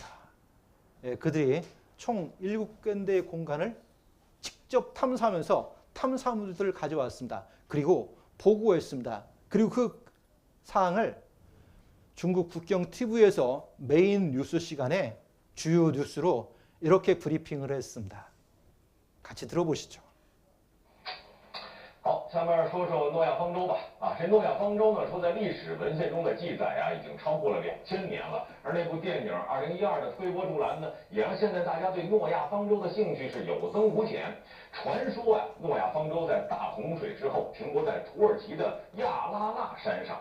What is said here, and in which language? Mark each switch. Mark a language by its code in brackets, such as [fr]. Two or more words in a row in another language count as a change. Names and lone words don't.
[ko] 그들이 총 7군데의 공간을 직접 탐사하면서 탐사물들을 가져왔습니다. 그리고 보고했습니다. 그리고 그 사항을 중국 국경 TV에서 메인 뉴스 시간에 주요 뉴스로 이렇게 브리핑을 했습니다. 같이 들어보시죠. [zh] 好，下面说说诺亚方舟吧。这诺亚方舟呢，说在历史文献中的记载已经超过了2000年了。而那部电影2012的推波助澜呢，也让现在大家对诺亚方舟的兴趣是有增无减。传说诺亚方舟在大洪水之后停泊在土耳其的亚拉腊山上。